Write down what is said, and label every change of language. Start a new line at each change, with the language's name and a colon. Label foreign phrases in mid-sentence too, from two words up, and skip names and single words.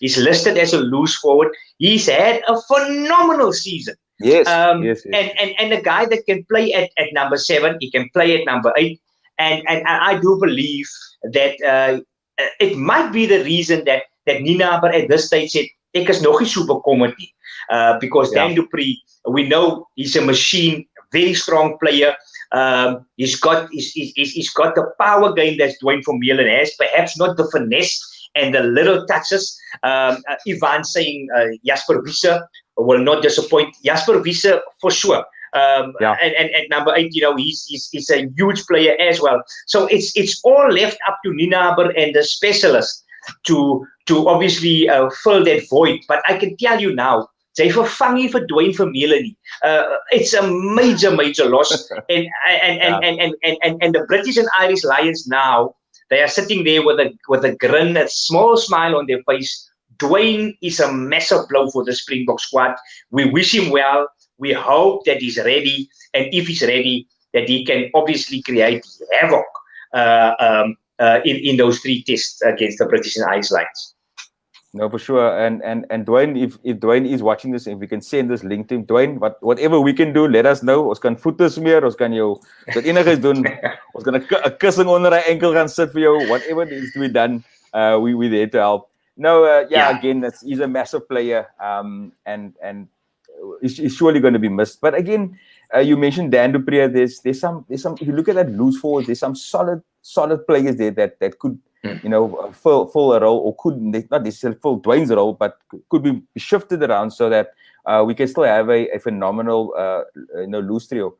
English: He's listed as a loose forward. He's had a phenomenal season. Yes, yes, yes. And a guy that can play at number 7, he can play at number 8, and I do believe that it might be the reason that Ninaber at this stage said,
Afrikaans: "Ek is nog nie so bekommerd nie,"
English: because Yeah. Dan du Preez, we know he's a machine, very strong player. He's got the power game that's Dwayne Vermeulen has, perhaps not the finesse and the little touches. Ivan saying Jasper Wiese will not disappoint. Jasper Wiese for sure. And at number 8, he's a huge player as well. So it's all left up to Ninaber and the specialists to obviously fill that void. But I can tell you now, they
Afrikaans: vervang nie vir Dwayne Vermeulen nie.
English: It's a major loss. and the British and Irish Lions now, they are sitting there with a grin, a small smile on their face. Dwayne is a massive blow for the Springbok squad. We wish him well. We hope that he's ready, and if he's ready, that he can obviously create havoc in those 3 tests against the British and Irish Lions. No, for sure. And Dwayne, if Dwayne is watching this, if we can send this link to him, Dwayne, whatever we can do, let us know.
Afrikaans: Ons kan voete smeer, ons kan jou wat enigiets doen. Ons kan 'n kussing onder hy enkel gaan sit vir jou.
English: Whatever needs to be done, we're there to help. No, again, he's a massive player, and he's surely going to be missed. But again, you mentioned Dan du Preez. There's some. If you look at that loose forward, there's some solid players there that could, fill a role, or could not necessarily fill Dwayne's role, but could be shifted around so that we can still have a phenomenal, loose trio.